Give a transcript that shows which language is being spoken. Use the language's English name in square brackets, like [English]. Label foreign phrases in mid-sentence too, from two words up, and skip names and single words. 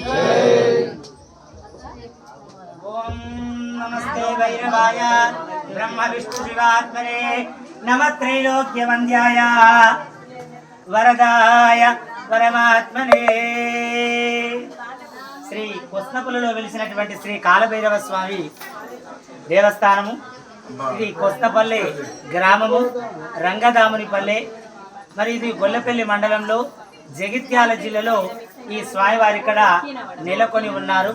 [Sanskrit] ओम नमस्ते भैरवाय ब्रह्म विष्णु शिवात्मने नमः त्रैलोक्य वन्द्याय वरदाय परमात्मने। [Telugu] శ్రీ కొస్నపల్లిలో వెలిసినటువంటి శ్రీ కాలభైరవ స్వామి దేవస్థానము. ఇది కొస్నపల్లి గ్రామము, రంగదామునిపల్లె. మరి ఇది గొల్లపల్లి మండలంలో జగిత్యాల జిల్లాలో ఈ స్వామివారి ఇక్కడ నెలకొని ఉన్నారు.